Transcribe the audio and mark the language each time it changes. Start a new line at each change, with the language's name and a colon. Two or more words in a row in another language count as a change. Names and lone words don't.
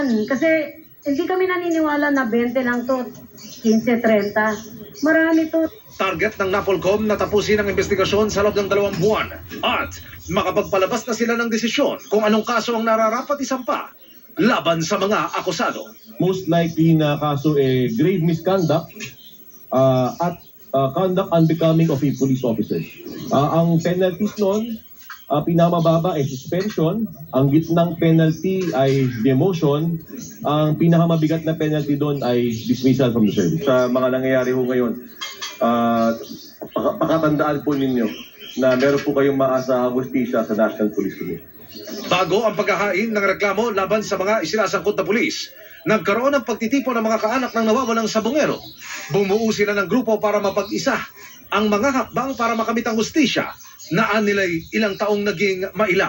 Filipino: Kasi hindi kami naniniwala na 20 lang to, 15-30. Marami to. Target ng NAPOLCOM na tapusin ang investigasyon sa loob ng 2 buwan at makapagpalabas na sila ng desisyon kung anong kaso ang nararapat isampa laban sa mga akusado. Most likely na kaso
English: grave misconduct
Filipino: at
English: conduct unbecoming of a police officer.
Filipino: Ang penalties noon, pinamababa ay suspension, ang gitnang penalty ay demotion, ang pinakamabigat na penalty doon ay
English: dismissal from the service.
Filipino: Sa mga nangyayari ho ngayon, pakatandaan po ninyo na meron po kayong maasahang hustisya sa National Police Commission. Bago ang paghahain ng reklamo laban sa mga isinasangkot na pulis, nagkaroon ng pagtitipon ng mga kaanak ng nawawalang sabongero. Bumuo sila ng grupo para mapag-isa ang mga hakbang para makamit ang hustisya na nila'y ilang taong naging mailap.